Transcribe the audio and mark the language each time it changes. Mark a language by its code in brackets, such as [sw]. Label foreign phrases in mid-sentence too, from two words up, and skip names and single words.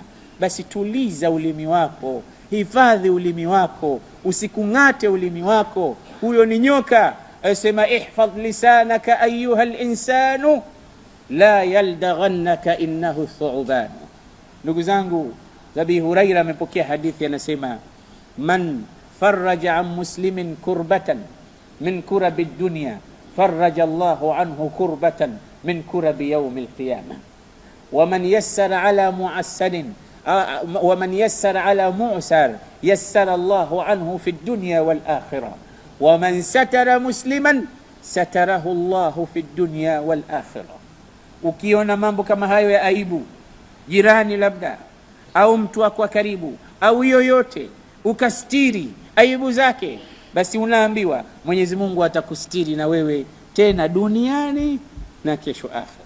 [sw] Basi tuliza ulimi wako, hifadhi ulimi wako, usikungate ulimi wako. Huyo ni nyoka. [ar] Asema احفظ لسانك أيها الإنسان لا يلدغنك إنه ثعبان. [sw] Ndugu zangu, [ar] Abi Huraira [sw] amepokea hadithi, anasema [ar] من فرج عن مسلم كربة من كرب الدنيا فرج الله عنه كربة من كرب يوم القيامة، ومن يسر على معسر ومن يسر على معسر يسر الله عنه في الدنيا والآخرة، ومن ستر مسلما ستره الله في الدنيا والآخرة. [sw] Ukiona mambo kama hayo ya aibu, jirani labda au mtu wako wa karibu au yoyote, ukastiri aibu zake, basi unaambiwa Mwenyezi Mungu atakustiri na wewe tena duniani na kesho akhera.